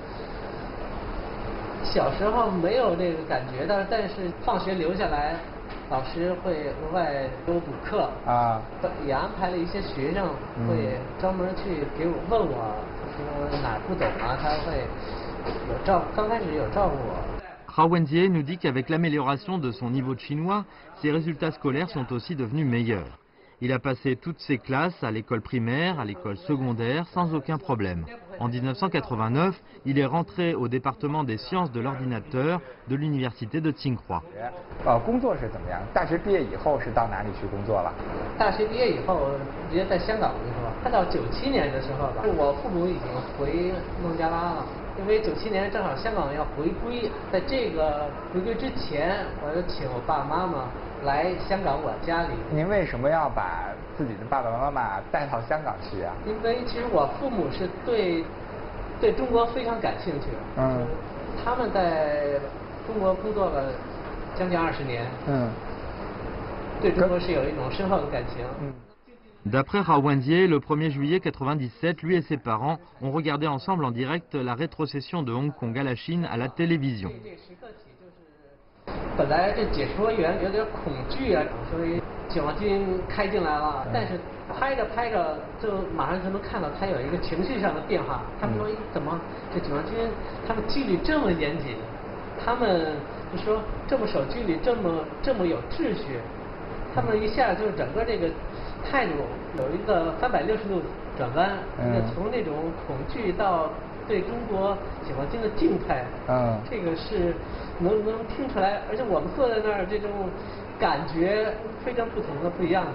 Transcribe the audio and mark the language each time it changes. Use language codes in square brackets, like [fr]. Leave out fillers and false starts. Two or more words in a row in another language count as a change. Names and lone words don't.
[zh] 小时候没有这个感觉，但是放学留下来，老师会额外给我补课也安排了一些学生会专门去给我问我说哪不懂啊，他会刚开始有照顾我。 [fr] Hao Wenjie nous dit qu'avec l'amélioration de son niveau de chinois, ses résultats scolaires sont aussi devenus meilleurs. Il a passé toutes ses classes à l'école primaire, à l'école secondaire, sans aucun problème. En 1989, il est rentré au département des sciences de l'ordinateur de l'université de Tsinghua. [zh] 工作是怎么样？大学毕业以后是到哪里去工作了？大学毕业以后直接在香港工作，快到97年的时候吧，我父母已经回孟加拉了。因为97年正好香港要回归，在这个回归之前，我就请我爸爸妈妈来香港我家里。您为什么要把自己的爸爸妈妈带到香港去啊？因为其实我父母是对中国非常感兴趣。他们在中国工作了将近20年。对中国是有一种深厚的感情。 [fr] D'après Rao Wenjie, le 1er juillet 97, lui et ses parents ont regardé ensemble en direct la rétrocession de Hong Kong à la Chine à la télévision. [zh] 本来这解说员有点恐惧啊，所以解放军开进来了，但是拍着拍着就马上就能看到他有一个情绪上的变化。他们说怎么这解放军他们纪律这么严谨，他们就说这么守纪律，这么有秩序，他们一下就是整个这个态度有一个360度转弯，从那种恐惧到对中国解放军的敬佩，这个是能听出来，而且我们坐在那儿这种感觉非常不同的、不一样的。